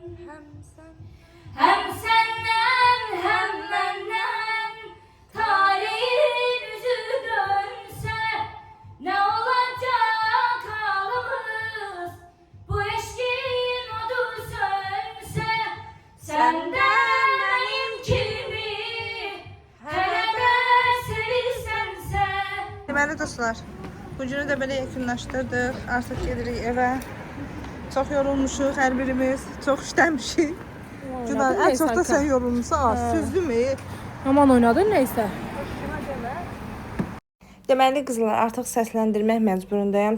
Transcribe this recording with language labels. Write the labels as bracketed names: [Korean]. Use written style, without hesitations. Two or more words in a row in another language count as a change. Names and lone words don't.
[Turkish] Hem senden hem benden tarihin yüzü dönse ne olacak halımız? Bu eşkin odu sönse senden benim kimi hele de sevilsense. [Azerbaijani] Deməli dostlar, bu günü də belə yekunlaşdırdıq. Artıq gedirik evə. Çox yorulmuşuq hər birimiz. Çox işləmişik. Günan, ən çox da sən yorulmuşsan. [Turkish] Süzdümü? Aman oynadın neyse. [Azerbaijani] Deməli qızlar, artıq səsləndirmək məcburundayam.